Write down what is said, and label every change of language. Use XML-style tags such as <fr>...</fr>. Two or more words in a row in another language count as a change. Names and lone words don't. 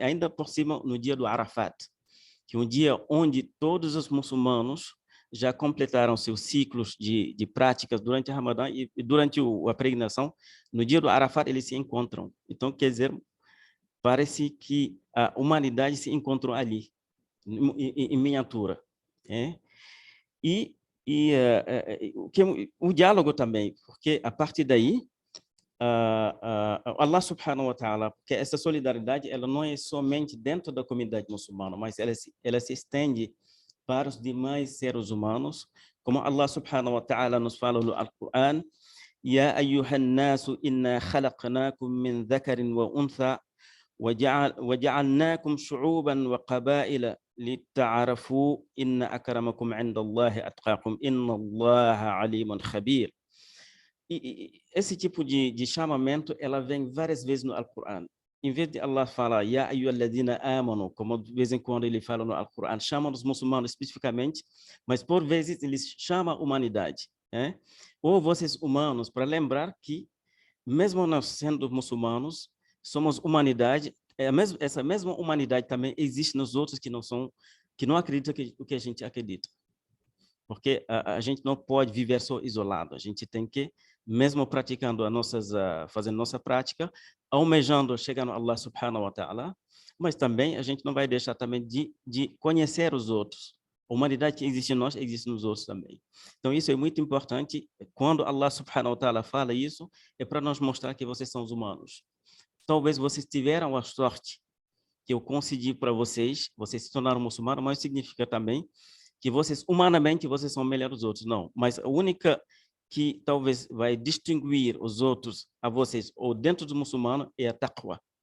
<pt>Ainda por cima, no dia do Arafat, que é um dia onde todos os muçulmanos já completaram seus ciclos de práticas durante o Ramadã e durante a peregrinação, no dia do Arafat eles se encontram. Então, quer dizer, parece que a humanidade se encontrou ali, em miniatura. E o diálogo também, porque a partir daí,</pt> <ar>الله سبحانه وتعالى,</ar> <pt>porque essa solidariedade ela não é somente dentro da comunidade muçulmana, mas ela se estende para os demais seres humanos, como</pt> <ar>الله سبحانه وتعالى</ar> <pt>nos fala no Alcorão,</pt> <ar>يا أيها الناس إنا خلقناكم من ذكر وأنثى وجعلناكم شعوبا وقبائل لتعرفوا إن أكرمكم عند الله أتقاكم إن الله عليم خبير.</ar> <pt>Esse tipo de chamamento, ela vem várias vezes no Alcorão. Em vez de Allah falar,</pt> <ar>يا أيها الذين آمنوا,</ar> <pt>como de vez em quando ele fala no Alcorão, chama os muçulmanos especificamente, mas por vezes ele chama a humanidade. Ou vocês humanos, para lembrar que, mesmo nós sendo muçulmanos, somos humanidade, essa mesma humanidade também existe nos outros que não acreditam o que a gente acredita. Porque a gente não pode viver só isolado, a gente tem que, mesmo praticando fazendo nossa prática, almejando, chegando a</pt> <ar>الله سبحانه وتعالى,</ar> <pt>mas também a gente não vai deixar também de conhecer os outros. A humanidade que existe em nós, existe nos outros também. Então isso é muito importante, quando</pt> <ar>الله سبحانه وتعالى</ar> <pt>fala isso, é para nos mostrar que vocês são os humanos. Talvez vocês tiveram a sorte que eu concedi para vocês se tornaram muçulmanos, mas significa também que vocês, humanamente, vocês são melhores dos outros. Não, mas a única que talvez vai distinguir os outros a vocês, ou dentro do muçulmano, é a taqwa.</pt>